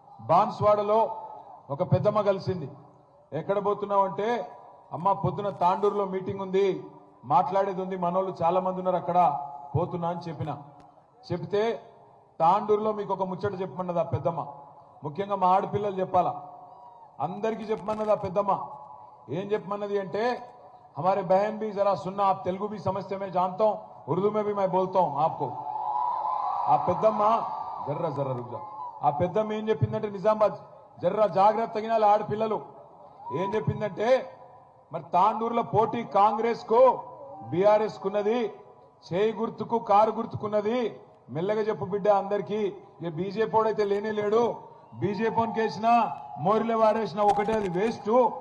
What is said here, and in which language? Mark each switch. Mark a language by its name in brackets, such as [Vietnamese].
[Telugu] బాన్స్వాడలో ఒక పెద్దమ్మ కలిసింది. ఎక్కడ పోతున్నావు అంటే, అమ్మ పొద్దున తాండూరులో మీటింగ్ ఉంది, మాట్లాడేది ఉంది, మనోళ్ళు చాలా మంది ఉన్నారు అక్కడ, పోతున్నా అని చెప్పిన. చెప్తే తాండూరులో మీకు ఒక ముచ్చట చెప్పమన్నది ఆ పెద్దమ్మ. ముఖ్యంగా మా ఆడపిల్లలు చెప్పాలా, అందరికీ చెప్పమన్నది ఆ పెద్దమ్మ. ఏం చెప్పమన్నది అంటే, [Hindi] हमारे बहन भी जरा सुनना, आप तेलुगु भी समझते, मैं जानता हूं, उर्दू में भी मैं बोलता हूं आपको. [Telugu] ఆ పెద్దమ్మ జర్రా రుక్ జా. ఆ పెద్దమ్మ ఏం చెప్పిందంటే, నిజామాబాద్ జర్రా జాగ్రత్త తగినాలి ఆడపిల్లలు. ఏం చెప్పిందంటే, మరి తాండూరులో పోటీ కాంగ్రెస్ కు బీఆర్ఎస్ కున్నది, చేయి గుర్తుకు కారు గుర్తుకున్నది. మెల్లగా చెప్పు బిడ్డ అందరికీ, ఇక బీజేపీ వాడైతే లేనే లేడు, బీజేపీని కేసినా మోరిలో వాడేసినా ఒకటే, అది వేస్ట్.